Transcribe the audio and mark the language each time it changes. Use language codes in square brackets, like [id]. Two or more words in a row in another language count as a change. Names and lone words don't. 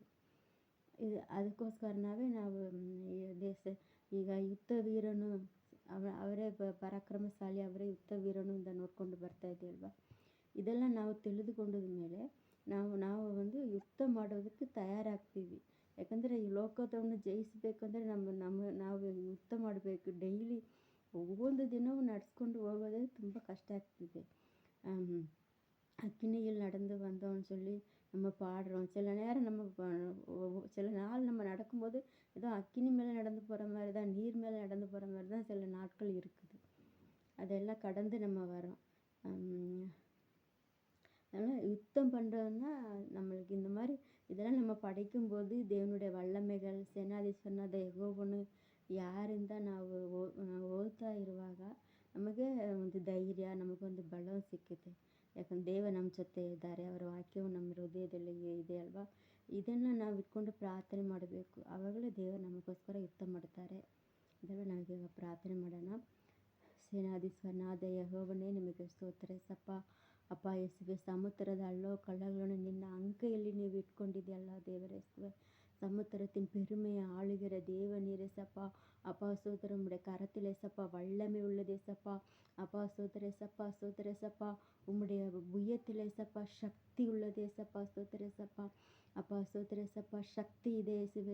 [kn] ಅದಕ್ಕೋಸ್ಕರವೇ ನಾವು ಈಗ ಯುದ್ಧ ವೀರನು ಅವರೇ ಪರಾಕ್ರಮಶಾಲಿ, ಅವರೇ ಯುದ್ಧ ವೀರನು ಅಂತ ನೋಡ್ಕೊಂಡು ಬರ್ತಾ ಇದ್ದೀವಲ್ವ. ಇದೆಲ್ಲ ನಾವು ತಿಳಿದುಕೊಂಡ ಮೇಲೆ ನಾವು ಒಂದು ಯುದ್ಧ ಮಾಡೋದಕ್ಕೆ ತಯಾರಾಗ್ತೀವಿ. ಯಾಕಂದರೆ ಈ ಲೋಕವನ್ನು ಜಯಿಸಬೇಕಂದ್ರೆ ನಾವು ಯುದ್ಧ ಮಾಡಬೇಕು. ಡೈಲಿ ಒಂದು ದಿನವೂ ನಡೆಸ್ಕೊಂಡು ಹೋಗೋದೇ ತುಂಬ ಕಷ್ಟ ಆಗ್ತಿದೆ. [ta] அக்கினியில் நடந்து வந்தோம்னு சொல்லி நம்ம பாடுறோம். சில நாள் நம்ம நடக்கும்போது ஏதோ அக்கினி மேலே நடந்து போகிற மாதிரி தான், நீர் மேலே நடந்து போகிற மாதிரி தான் சில நாட்கள் இருக்குது. அதெல்லாம் கடந்து நம்ம வரோம். அதனால் யுத்தம் பண்ணுறதுன்னா நம்மளுக்கு இந்த மாதிரி இதெல்லாம் நம்ம படிக்கும்போது தேவனுடைய வல்லமைகள், [kn] ಸೇನಾಧೀಶ್ವರನಾದ ಯೆಹೋವನು ಯಾರಿಂದ ನಾವು ಓದ್ತಾ ಇರುವಾಗ ನಮಗೆ ಒಂದು ಧೈರ್ಯ, ನಮಗೊಂದು ಬಲ ಸಿಕ್ಕುತ್ತೆ. ಯಾಕಂದ್ರೆ ದೇವ ನಮ್ಮ ಜೊತೆ ಇದ್ದಾರೆ, ಅವರ ವಾಕ್ಯವು ನಮ್ಮ ಹೃದಯದಲ್ಲಿ ಇದೆ ಅಲ್ವಾ. ಇದನ್ನು ನಾವು ಇಟ್ಕೊಂಡು ಪ್ರಾರ್ಥನೆ ಮಾಡಬೇಕು. ಆವಾಗಲೇ ದೇವರು ನಮಗೋಸ್ಕರ ಯುದ್ಧ ಮಾಡ್ತಾರೆ. ಇದೆಲ್ಲ ನಾವೀಗ ಪ್ರಾರ್ಥನೆ ಮಾಡೋಣ. ಸೇನಾಧೀಶ್ವರನಾದ ಯೆಹೋವನೇ, ನಿಮಗೆ ಸ್ತೋತ್ರ ಸಪ್ಪ. ಅಪ್ಪ ಯೇಸುವೆ, ಸಮುದ್ರದ ಹಳ್ಳೋ ಕಳ್ಳಗಳನ್ನು ನಿನ್ನ ಅಂಕೆಯಲ್ಲಿ ನೀವು ಇಟ್ಕೊಂಡಿದೆಯಲ್ಲ ದೇವರೇ. [ta] சமுத்திரத்தின் பெருமையை ஆளுகிற தேவனீர் ஏசப்பா. அப்பா சோதர உம்முடைய கரத்தில் ஏசப்பா வல்லமை உள்ளது ஏசப்பா. அப்பா சோதர ஏசப்பா, சோதர ஏசப்பா, உம்முடைய புயத்தில் ஏசப்பா சக்தி உள்ளது ஏசப்பா. சோதர ஏசப்பா, அப்பா சோதர ஏசப்பா, சக்தி ಇದೆ இயேசுவே.